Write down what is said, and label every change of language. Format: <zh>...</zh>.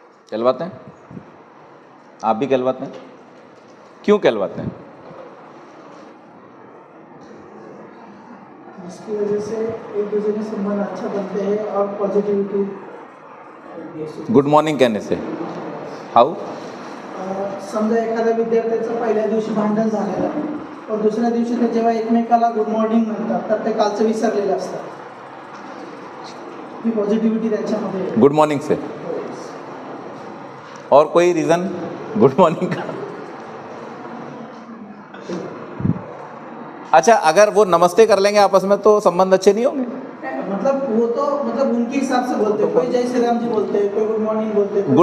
<hi>कहलवाते हैं? आप भी कहलवाते हैं? क्यों कहलवाते हैं? इसकी वजह से एक दूसरे के संबंध अच्छा बनते हैं और पॉजिटिविटी। गुड मॉर्निंग कहने से हाउ?</hi> <mr>समजा एखाद्या विद्यार्थ्याचं पहिल्या दिवशी भांडण झालेलं आहे</mr> <hi>और</hi> <mr>दुसऱ्या दिवशी ते जेव्हा एकमेकाला गुड मॉर्निंग म्हणतात तर ते कालचं विसरलेलं असतं। ही पॉझिटिव्हिटी त्याच्यामध्ये</mr> <hi>गुड मॉर्निंग से और कोई रीजन गुड मॉर्निंग का? अच्छा, अगर वो नमस्ते कर लेंगे आपस में तो संबंध अच्छे नहीं होंगे? मतलब वो तो मतलब उनके हिसाब से बोलते हैं, कोई जय श्री राम जी बोलते हैं, कोई गुड मॉर्निंग बोलते हैं।</hi>